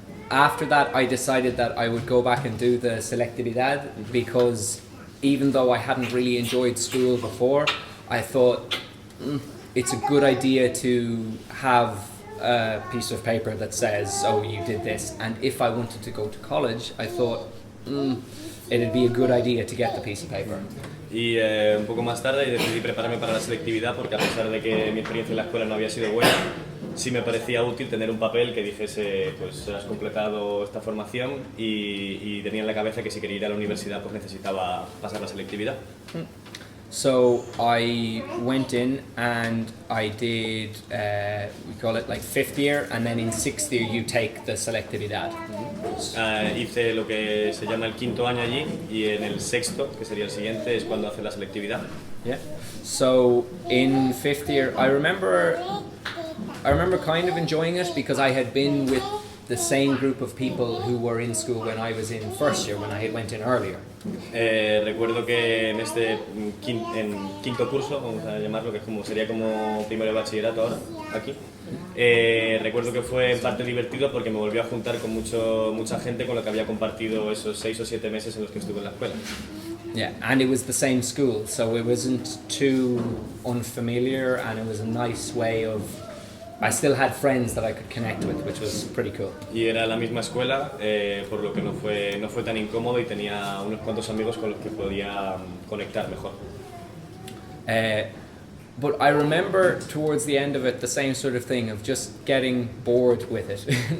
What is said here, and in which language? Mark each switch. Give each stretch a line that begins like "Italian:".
English: After that I decided that I would go back and do the selectividad, because even though I hadn't really enjoyed school before, I thought it's a good idea to have a piece of paper that says, oh, you did this, and if I wanted to go to college, I thought it'd be a good idea to get the piece of paper.
Spanish: Y un poco más tarde decidí prepararme para la selectividad, porque a pesar de que mi experiencia en la escuela no había sido buena, sí me parecía útil tener un papel que dijese, pues has completado esta formación, y tenía en la cabeza que si quería ir a la universidad pues necesitaba pasar la selectividad.
English: So I went in and I did, we call it like 5th year, and then in 6th year you take the selectividad.
Spanish: Hice lo que se llama el 5º año allí, y en el 6º, que sería el siguiente, es cuando hace la selectividad.
English: Yeah. So in 5th year, I remember kind of enjoying it, because I had been with the same group of people who were in school when I was in 1st year, when I went in earlier.
Spanish: Recuerdo que en este quinto curso, vamos a llamarlo, que sería como primero de bachillerato ahora, aquí, recuerdo que fue en parte divertido porque me volvió a juntar con mucha gente con la que había compartido esos 6 o 7 meses en los que estuve en la escuela.
English: Yeah, and it was the same school, so it wasn't too unfamiliar, and it was a nice way of, I still had friends that I could connect with, which was pretty cool.
Spanish: Y era la misma escuela, por lo que no fue tan incómodo, y tenía unos cuantos amigos con los que podía conectar mejor.
English: But I remember towards the end of it the same sort of thing of just getting bored with it.